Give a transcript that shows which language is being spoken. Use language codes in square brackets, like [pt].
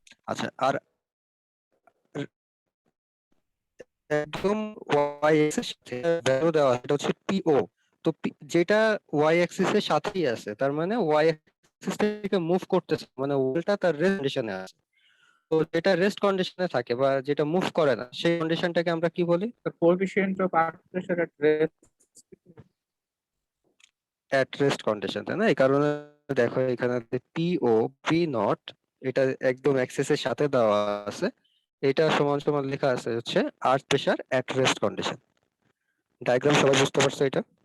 [bn] আচ্ছা, আর একদম Y Axis সাথে ভ্যালু দেওয়া এটা হচ্ছে পিও। তো যেটা ওয়াই অ্যাক্সিস এর সাথেই আছে তার মানে ওয়াই অ্যাক্সিস থেকে মুভ করতেছে, মানে ওয়ালটা তার রেস্ট কন্ডিশনে আছে। তো যেটা রেস্ট কন্ডিশনে থাকে বা যেটা মুভ করে না সেই কন্ডিশনটাকে আমরা কি বলি? [en] The coefficient of arc pressure at rest. [bn] At rest condition, তাই না? এই কারণে দেখো এখানে পিও পি নট এটা একদম অ্যাক্সিসের সাথে দেওয়া আছে, এটা সমান সমান লেখা আছে হচ্ছে আর্থ pressure at rest condition. Diagram সবাই বুঝতে পারছো এটা?